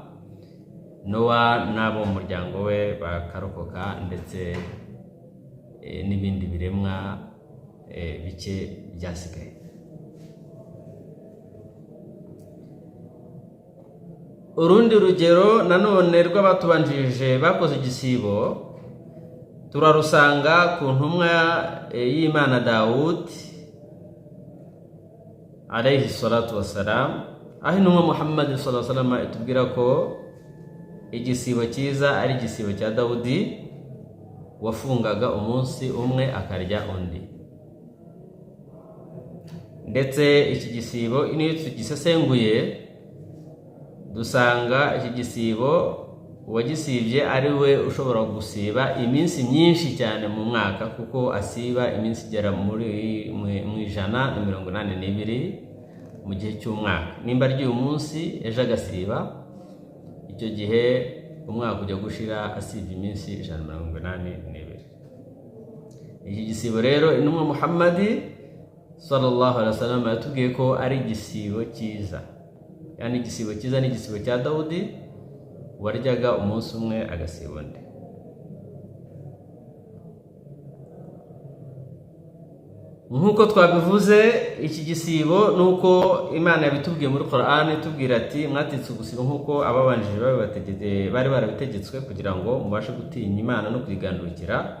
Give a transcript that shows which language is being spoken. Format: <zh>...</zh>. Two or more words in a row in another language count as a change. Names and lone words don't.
<rw>Nowa n'abo mu muryango we bakarokoka ndetse n'ibindi biremwa bike byasigaye. Urundi rugero nanone rw'abatubanjirije bakoze igisibo turarusanga ku ntumwa y'Imana Dawudi</rw> <ar>عليه الصلاة والسلام,</ar> <rw>aho intumwa Muhammad</rw> <ar>صلى الله عليه وسلم</ar> <rw>itubwira ko igisibo cyiza ari igisibo cya Dawudi wafungaga umunsi umwe akarya undi. Ndetse iki gisibo niyo tugisesenguye dusanga iki gisibo uwagisibye ari we ushobora gusiba iminsi myinshi cyane mu mwaka, kuko asiba iminsi igera mu 182 mu gihe cy'umwaka. Nimba ari uyu munsi ejo agasiba, icyo gihe umwaka ujya gushira asibye iminsi 182. Iki gisibo rero intumwa Muhammad</rw> <ar>صلى الله عليه وسلم</ar> <rw>yatubwiye ko ari igisibo cyiza, yani igisibo cyiza ni igisibo cya Dawudi waryaga umunsi umwe agasiba undi. Nk'uko twabivuze, iki gisibo nuko Imana yabitubwiye muri Qur'an itubwira ati mwatitse gusiba nk'uko ababanjije bari barabitegetswe kugira ngo mubashe gutinya Imana no kwigandukira.</rw>